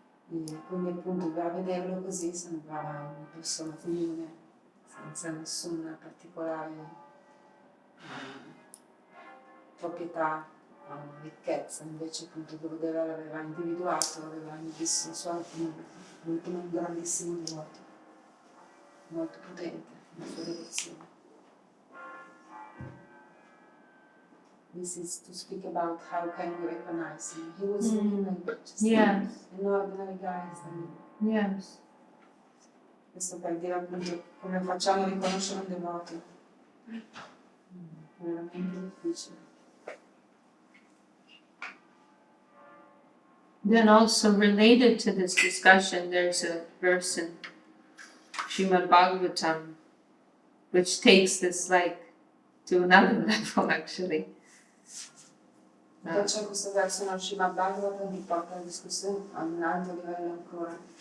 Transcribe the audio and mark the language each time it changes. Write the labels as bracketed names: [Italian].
[Italian] E quindi appunto a vederlo così sembrava una persona comune, senza nessuna particolare proprietà, ricchezza. Invece appunto Gurudeva l'aveva individuato, aveva visto come un grandissimo devoto, molto potente nella sua devozione. [English] This is to speak about how can we recognize him. He was really like just an ordinary guy. Yes. [Italian] Questo per dire appunto come facciamo a riconoscere un devoto. È veramente difficile. [English] Then also related to this discussion, there's a verse in Srimad Bhagavatam which takes this like to another level actually. [Italian] Poi c'è questo verso nel Srimad Bhagavatam che porta la discussione a un altro livello ancora.